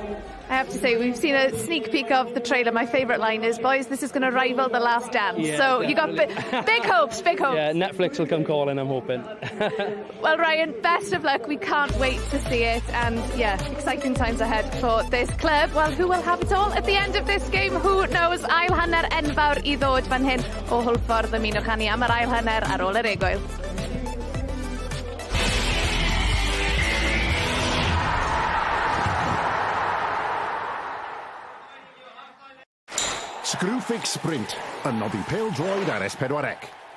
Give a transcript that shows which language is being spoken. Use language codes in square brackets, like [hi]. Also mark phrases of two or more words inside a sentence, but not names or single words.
[en] I have to say, we've seen a sneak peek of the trailer. My favourite line is, boys, this is going to rival The Last Dance. Yeah, so definitely. You got big hopes, big hopes. Yeah, Netflix will come calling, I'm hoping. Well, Ryan, best of luck. We can't wait to see it. And yeah, exciting times ahead for this club. Well, who will have it all at the end of this game? Who knows? [cy] Ail hanner enfawr I ddod fan hyn o Hwlffordd. Ymunwch â ni am yr ail hanner ar ôl yr egwyl. Screwfix Sprint yn noddi Pêl-droed ar S4C.